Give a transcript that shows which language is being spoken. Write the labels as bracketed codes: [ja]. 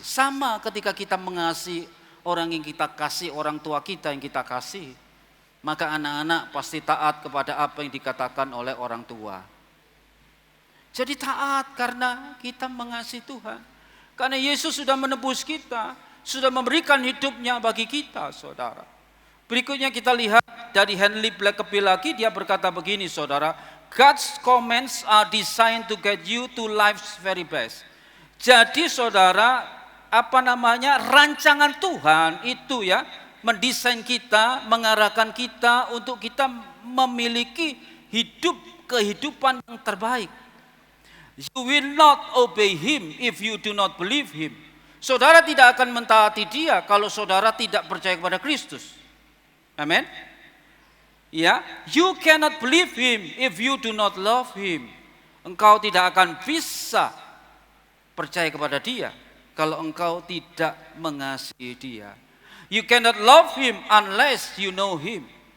[id] Sama ketika kita mengasihi orang yang kita kasih, orang tua kita yang kita kasih, maka anak-anak pasti taat kepada apa yang dikatakan oleh orang tua. Jadi taat karena kita mengasihi Tuhan. Karena Yesus sudah menebus kita, sudah memberikan hidupnya bagi kita, saudara. Berikutnya kita lihat dari Henry Blackaby lagi, dia berkata begini, saudara. [en] God's commands are designed to get you to life's very best. [id] Jadi saudara, rancangan Tuhan itu ya, mendesain kita, mengarahkan kita untuk kita memiliki kehidupan yang terbaik. [en] You will not obey Him if you do not believe Him. [id] Saudara tidak akan mentaati Dia kalau saudara tidak percaya kepada Kristus. Amin. [en] Ya, you cannot believe him if you do not love him. [id] Engkau tidak akan bisa percaya kepada dia kalau engkau tidak mengasihi dia. [en] You cannot love him unless you know him.